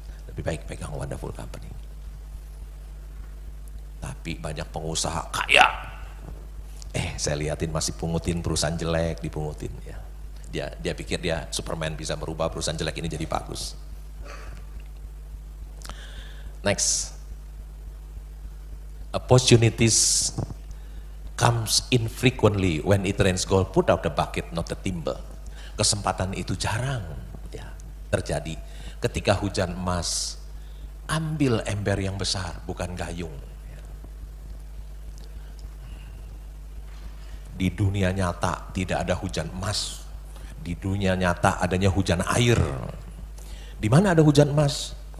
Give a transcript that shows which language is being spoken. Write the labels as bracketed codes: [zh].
[id] Lebih baik pegang [en] wonderful company. [id] Tapi banyak pengusaha kaya, saya liatin masih pungutin perusahaan jelek, dipungutin ya. Dia pikir dia Superman bisa merubah perusahaan jelek ini jadi bagus. [en] Next, opportunities comes infrequently when it rains gold. Put out the bucket, not the timber. [id] Kesempatan itu jarang ya terjadi ketika hujan emas. Ambil ember yang besar, bukan gayung. Di dunia nyata tidak ada hujan emas. Di dunia nyata adanya hujan air. Di mana ada hujan emas?